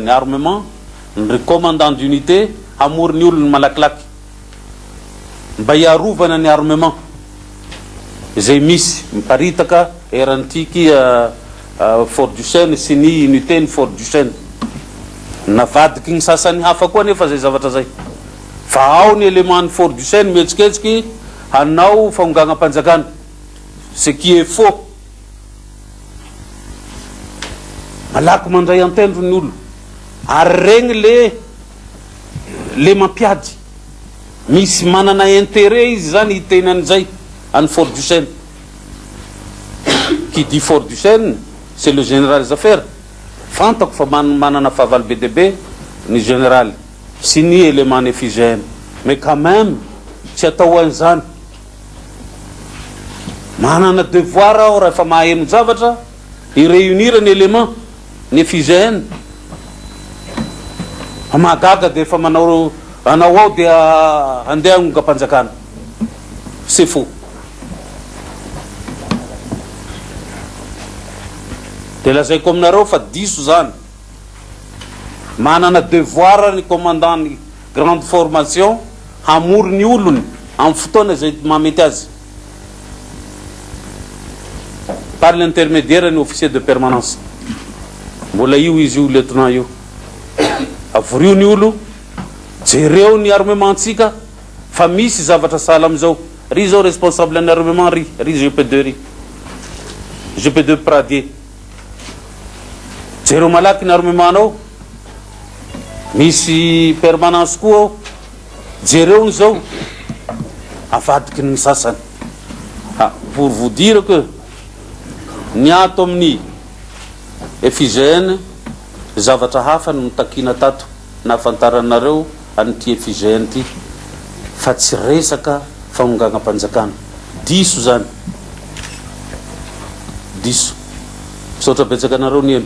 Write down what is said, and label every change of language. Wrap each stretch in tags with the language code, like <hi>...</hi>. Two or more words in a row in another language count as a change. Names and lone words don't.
<mg>ny armement ny</mg> <fr>commandant d'unité</fr> <mg>hamory ny olony malakilaky mba hiarovana ny armement zay misy miparitaka erantiky Fort du Chêne sy ny unité ny Fort du Chêne navadiky ny sasany hafa koa nefa zay zavatra zay fa ao ny élément ny Fort du Chêne mihetsiketsika hanao fangongana panjakana</mg> <fr>ce qui est faux</fr> <mg>malaky mandray antendro ny olo ary regny le mampiady misy manana intérêt izy zany hiteny an'izay any Fort du Chêne</mg> <fr>qui dit Fort du Chêne c'est le général Zafera</fr> <mg>fantako fa manana fahavalo BDB ny général sy ny élément ny FIGN</mg> <fr>mais quand même</fr> <mg>tsy atao an'izany manana devoir aho raha efa maheno zavatra iréunir ny élément ny FIGN mahagaga de efa manao ao dia andeha hagnonga panjakana</mg> <fr>c'est faux</fr> <mg>de lazaiko aminareo fa diso zany manana devoir ny commandant ny</mg> <fr>grande formation</fr> <mg>hamory ny olony amin'ny fotoana zay mamety azy</mg> <fr>par l'intermédiaire</fr> <mg>ny</mg> <fr>officier de permanence</fr> <mg>mbola io izy io lieutenant io avorio ny olo jereo ny armementsika fa misy zavatra sahala amizao ry zao responsable ny armement ry GP2 GP2 Pradier jereo malaky ny armementanao misy permanence koa jereo ny zao avadiky ny sasany</mg> <fr>pour vous dire que</fr> <mg>ny ato amin'ny FIGN zavatra hafa no mitakina tato na afantaranareo an'ity FIGN ty fa tsy resaka fangongana panjakana diso zany diso misaotra betsaka anareo ny elo</mg>